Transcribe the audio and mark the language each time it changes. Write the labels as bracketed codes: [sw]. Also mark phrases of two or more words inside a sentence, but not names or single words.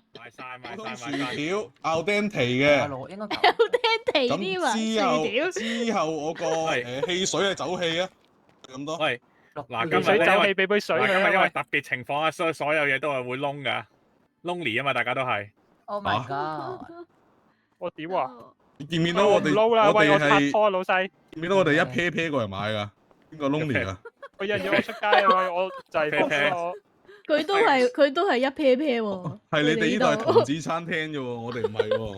[yue] 賣晒。薯條 [en] al dente [yue] 嘅。 [en] al dente [yue] 添啊！之後我個汽水係走氣啊，咁多。喂，嗱，今日走氣俾杯水佢啊！因為特別情況啊，所以所有嘢都係會燶噶，lonely 啊嘛，大家都係。 [en] Oh my god！ [yue] 我屌啊！你見唔見到我哋？撈啦，喂，我係拍拖老細。見唔見到我哋一 pair 過嚟買噶？邊個 lonely 啊？佢引咗我出街啊！我就係放咗我。佢都係一 pair pair 喎。係你哋呢度係童子餐廳啫喎，我哋唔係喎。